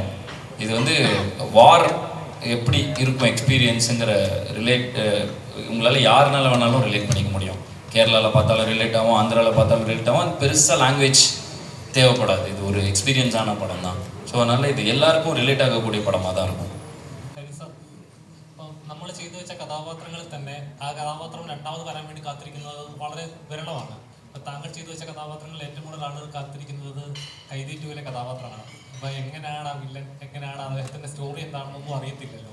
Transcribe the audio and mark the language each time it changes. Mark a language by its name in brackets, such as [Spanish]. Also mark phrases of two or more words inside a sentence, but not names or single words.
[Tamil] இது வந்து வார் எப்படி இருக்கும் எக்ஸ்பீரியன்ஸுங்கிற உங்களால் யாருனால வேணாலும் ரிலேட் பண்ணிக்க முடியும். கேரளாவில் பார்த்தாலும் ரிலேட் ஆகும், ஆந்திராவில் பார்த்தாலும் ரிலேட் ஆகும். அது பெருசாக லாங்குவேஜ் தேவைப்படாது, இது ஒரு எக்ஸ்பீரியன்ஸான படம் தான். ஸோ அதனால் இது எல்லாருக்கும் ரிலேட் ஆகக்கூடிய படமாக தான் இருக்கும். [Malayalam] നമ്മൾ ചെയ്തു വെച്ച കഥാപാത്രങ്ങളിൽ തന്നെ ആ കഥാപാത്രം രണ്ടാമത് വരാൻ വേണ്ടി കാത്തിരിക്കുന്നത് വളരെ വിരളമാണ്. അപ്പോൾ താങ്കൾ ചെയ്തു വെച്ച കഥാപാത്രങ്ങളിൽ ഏറ്റവും കൂടുതൽ ആളുകൾ കാത്തിരിക്കുന്നത് കൈതി 2-ലെ കഥാപാത്രമാണ്. അപ്പോൾ എങ്ങനെയാണ് ആ വില്ലൻ, എങ്ങനെയാണ് അദ്ദേഹത്തിൻ്റെ സ്റ്റോറി എന്താണെന്നൊന്നും അറിയത്തില്ലല്ലോ.